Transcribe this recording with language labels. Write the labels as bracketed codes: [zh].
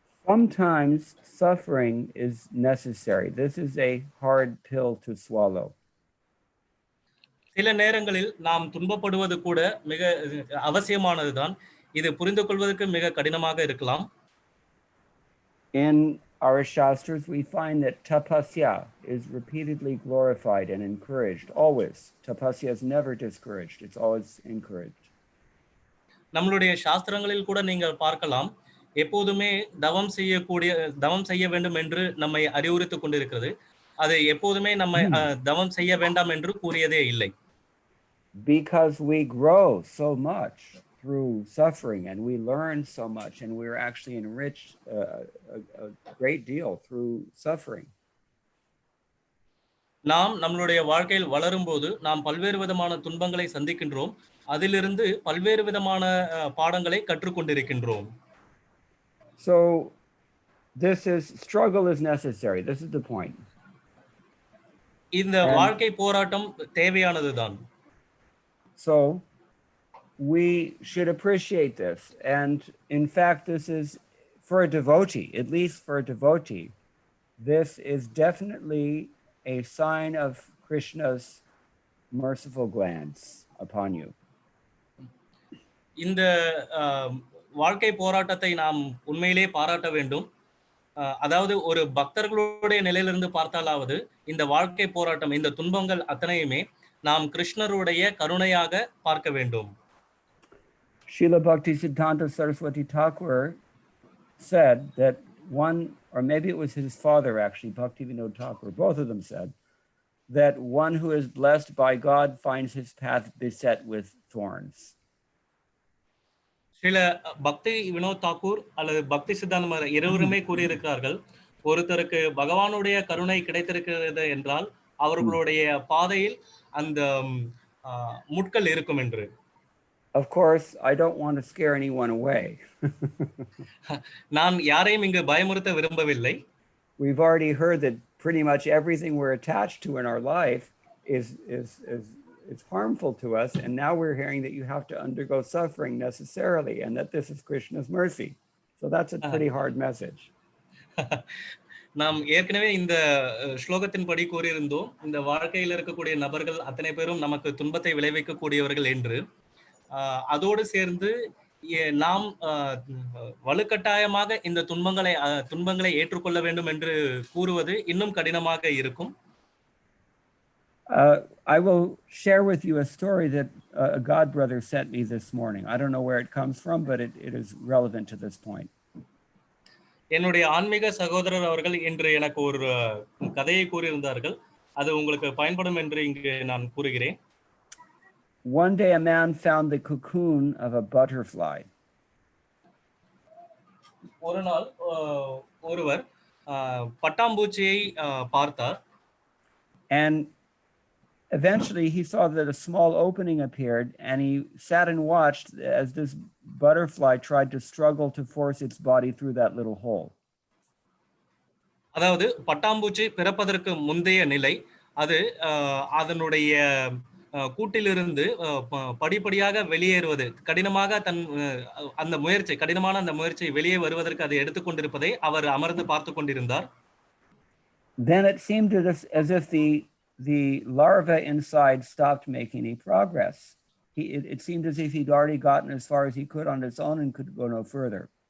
[en] Sometimes suffering is necessary. This is a hard pill to swallow. [ta] சில நேரங்களில் நாம் துன்பப்படுவது கூட மிக அவசியமானதுதான். இது புரிந்து கொள்வதற்கு மிக கடினமாக இருக்கலாம். [en] In our shastras, we find that tapasya is repeatedly glorified and encouraged, always. Tapasya is never discouraged, it's always encouraged. [ta] நம்மளுடைய சாஸ்திரங்களில் கூட நீங்கள் பார்க்கலாம், எப்போதுமே தவம் செய்ய வேண்டும் என்று நம்மை அறிவுறுத்திக் கொண்டிருக்கிறது. அது எப்போதுமே நம்மை தவம் செய்ய வேண்டாம் என்று கூறியதே இல்லை. [en] Because we grow so much through suffering and we learn so much and we're actually enriched a great deal through suffering. [ta] நாம் நம்மளுடைய வாழ்க்கையில் வளரும்போது நாம் பல்வேறு விதமான துன்பங்களை சந்திக்கின்றோம். அதிலிருந்து பல்வேறு விதமான பாடங்களை கற்றுக்கொண்டிருக்கின்றோம். [en] So struggle is necessary. This is the point. [ta] இந்த வாழ்க்கை போராட்டம் தேவையானதுதான். [en] So we should appreciate this. And in fact, this is for a devotee, at least for a devotee, this is definitely a sign of Krishna's merciful glance upon you. [ta] இந்த வாழ்க்கை போராட்டத்தை நாம் உண்மையிலே பாராட்ட வேண்டும். அதாவது ஒரு பக்தர்களுடைய நிலையிலிருந்து பார்த்தாலாவது இந்த வாழ்க்கை போராட்டம், இந்த துன்பங்கள் அத்தனையுமே நாம் கிருஷ்ணருடைய கருணையாக பார்க்க வேண்டும். [en] Srila Bhaktisiddhanta Saraswati Thakur said that one, or maybe it was his father actually, Bhaktivedanta Thakur, both of them said that one who is blessed by God finds his path beset with thorns. [ta] சில பக்தி வினோத் தாக்கூர் அல்லது பக்தி சித்தாந்தம் இருவருமே கூறியிருக்கிறார்கள், ஒருத்தருக்கு பகவானுடைய கருணை கிடைத்திருக்கிறது என்றால் அவர்களுடைய பாதையில் அந்த முட்கள் இருக்கும் என்று. [en] Of course, I don't want to scare anyone away. [ta] நான் யாரையும் இங்கு பயமுறுத்த விரும்பவில்லை. [en] We've already heard that pretty much everything we're attached to in our life is harmful to us, and now we're hearing that you have to undergo suffering necessarily, and that this is Krishna's mercy. So that's a pretty hard message. [ta] நாம் ஏற்கனவே இந்த ஸ்லோகத்தின் படி கூறியிருந்தோம், இந்த வாழ்க்கையில் இருக்கக்கூடிய நபர்கள் அத்தனை பேரும் நமக்கு துன்பத்தை விளைவிக்கக்கூடியவர்கள் என்று. அதோடு சேர்ந்து நாம் வலுக்கட்டாயமாக இந்த துன்பங்களை ஏற்றுக்கொள்ள வேண்டும் என்று கூறுவது இன்னும் கடினமாக இருக்கும். [en] I will share with you a story that a God brother sent me this morning. I don't know where it comes from, but it is relevant to this point. [ta] என்னுடைய ஆன்மீக சகோதரர் அவர்கள் இன்று எனக்கு ஒரு கதையை கூறியிருந்தார்கள். அது உங்களுக்கு பயன்படும் என்று இங்கு நான் கூறுகிறேன். [en] One day a man found the cocoon of a butterfly. [ta] ஒரு நாள் ஒருவர் பட்டாம்பூச்சியை பார்த்தார். [en] And eventually he saw that a small opening appeared, and he sat and watched as this butterfly tried to struggle to force its body through that little hole. [ta] அதாவது பட்டாம்பூச்சி பிறப்பதற்கு முந்தைய நிலை, அது அதனுடைய கூட்டிலிருந்து படிப்படியாக வெளியேறுவது, கடினமான அந்த முயற்சி வெளியே வருவதற்கு அதை எடுத்துக்கொண்டிருப்பதை அவர் அமர்ந்து பார்த்து கொண்டிருந்தார். [en] Then it seemed as if the larva inside stopped making any progress. It seemed as if he'd already gotten as far as he could on its own and could go no further.